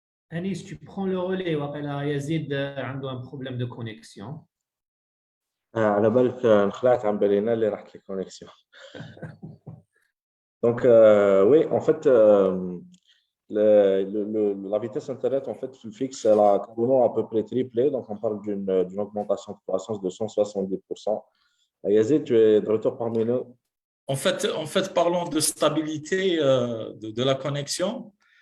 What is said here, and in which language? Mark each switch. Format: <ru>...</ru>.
<fr>Anis, tu prends le relais. Yazid a un problème de connexion.</fr> <ar>على بالك انخلعت عن بالينا اللي راحت لي كونيكسيون.</ar> <fr>Donc oui, en fait la vitesse internet en fait fixe elle a carrément à peu près triplé, donc on parle d'une augmentation de croissance de 170%. Yazid, tu es de retour parmi nous. En fait, parlons de stabilité de la connexion.</fr>